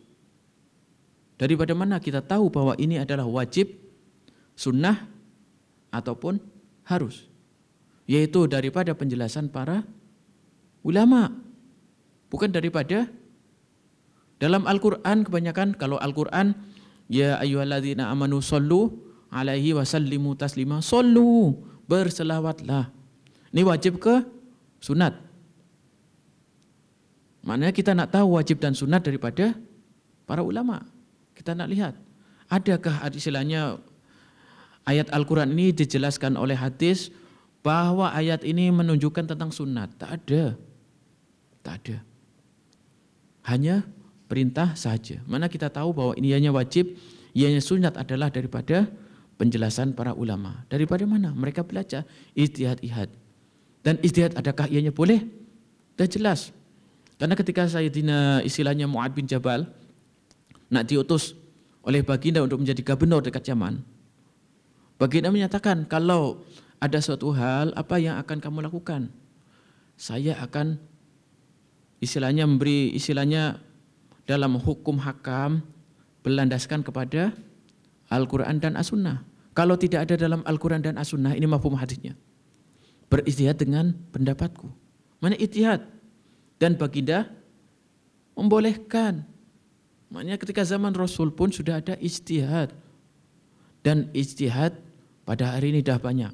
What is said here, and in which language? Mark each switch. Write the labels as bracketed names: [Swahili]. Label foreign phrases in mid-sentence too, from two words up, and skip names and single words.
[Malay] Daripada mana kita tahu bahwa ini adalah wajib, sunnah ataupun harus? Yaitu daripada penjelasan para ulama. Bukan daripada dalam Al-Quran kebanyakan, kalau Al-Quran, [Arabic] يا أيها الذين آمنوا صلوا عليه وسلموا تسليما. [Malay] Sallu, berselawatlah. Ini wajib ke sunat? Maknanya kita nak tahu wajib dan sunat daripada para ulama. Kita nak lihat, adakah istilahnya ayat Al-Quran ini dijelaskan oleh hadis bahwa ayat ini menunjukkan tentang sunat? Tak ada. Tak ada. Hanya perintah saja. Mana kita tahu bahwa ini hanya wajib, ianya sunat adalah daripada penjelasan para ulama. Daripada mana? Mereka belajar ijtihad. Dan ijtihad adakah ianya boleh? Dah jelas. Karena ketika Sayyidina istilahnya Mu'ad bin Jabal nak diutus oleh baginda untuk menjadi gubernur dekat Yaman, baginda menyatakan, kalau ada suatu hal, apa yang akan kamu lakukan? Saya akan istilahnya memberi istilahnya dalam hukum hakam berlandaskan kepada Al-Quran dan As-Sunnah. Kalau tidak ada dalam Al-Quran dan As-Sunnah, ini mafhum hadisnya, berijtihad dengan pendapatku. Mana ijtihad? Dan baginda membolehkan. Maknanya ketika zaman Rasul pun sudah ada ijtihad. Dan ijtihad pada hari ini dah banyak.